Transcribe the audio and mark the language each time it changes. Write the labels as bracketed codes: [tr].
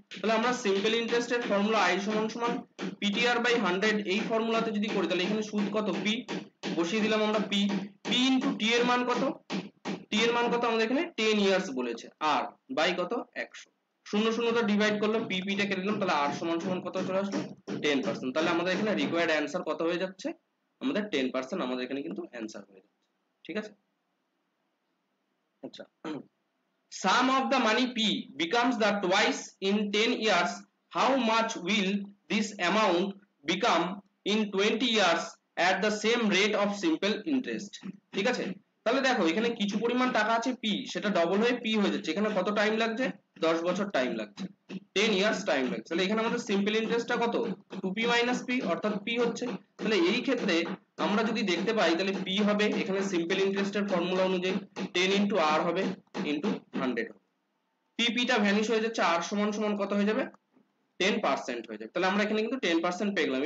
[bn] তাহলে আমরা সিম্পল ইন্টারেস্টের ফর্মুলা আই সমান সমান পিটিআর বাই 100 এই ফর্মুলাতে যদি করি, তাহলে এখানে সুদ কত পি বসিয়ে দিলাম আমরা, পি পি ইনটু টি এর মান কত, টি এর মান কত আমাদের এখানে 10 ইয়ার্স বলেছে, আর বাই কত 100, শূন্য শূন্যটা ডিভাইড করলো, পি টা কেটে দিলাম, তাহলে আর সমান সমান কত চলে আসলো 10%। তাহলে আমাদের এখানে রিকোয়ার্ড অ্যান্সার কত হয়ে যাচ্ছে, আমাদের 10% আমাদের এখানে কিন্তু অ্যান্সার হয়ে যাচ্ছে। ঠিক আছে, আচ্ছা [en] sum of the money p becomes the twice in 10 years, how much will this amount become in 20 years at the same rate of simple interest? [bn] ঠিক আছে, তাহলে দেখো এখানে কিছু পরিমাণ টাকা আছে p, সেটা ডবল হয়ে p হয়ে যাচ্ছে, এখানে কত টাইম লাগছে 10 বছর টাইম লাগছে, 10 ইয়ার্স টাইম লাগছে। তাহলে এখানে আমাদের সিম্পল ইন্টারেস্টটা কত 2p মাইনাস p, অর্থাৎ p হচ্ছে। তাহলে এই ক্ষেত্রে আমরা যদি দেখতে পাই, তাহলে p হবে এখানে সিম্পল ইন্টারেস্টের ফর্মুলা অনুযায়ী 10 ইনটু r হবে ইনটু 100 হবে, পি টা ভ্যানিশ হয়ে যাচ্ছে, আর সমান সমান কত হয়ে যাবে 10% হয়ে যাবে। তাহলে আমরা এখানে কিন্তু 10% পেয়ে গেলাম।